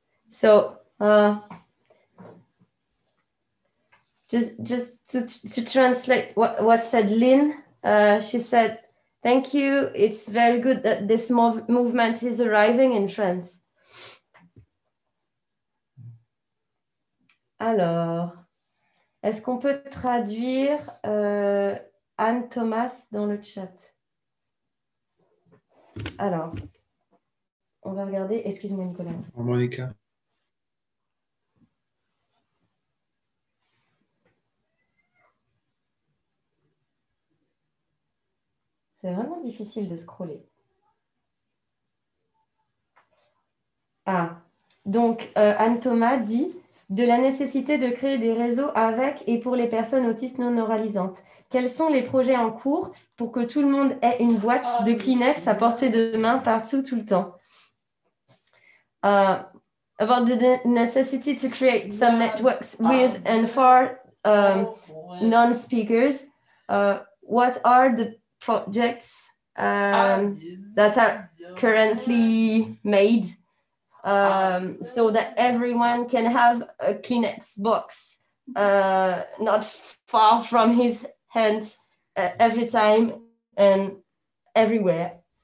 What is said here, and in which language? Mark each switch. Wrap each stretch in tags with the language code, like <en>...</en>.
<en>So, just to translate what said Lynn, she said, "Thank you. It's very good that this movement is arriving in France."</en> <fr>Alors, est-ce qu'on peut traduire Anne Thomas dans le chat? Alors, on va regarder. Excuse-moi, Nicolas. Monica. C'est vraiment difficile de scroller. Ah, donc Anne Thomas dit de la nécessité de créer des réseaux avec et pour les personnes autistes non neuralisantes. Quels sont les projets en cours pour que tout le monde ait une boîte de Kleenex à portée de main partout, tout le temps?</fr> <en>About the necessity to create some networks with and for non-speakers. What are the projects that are currently made so that everyone can have a Kleenex box not far from his hand every time and everywhere?</en>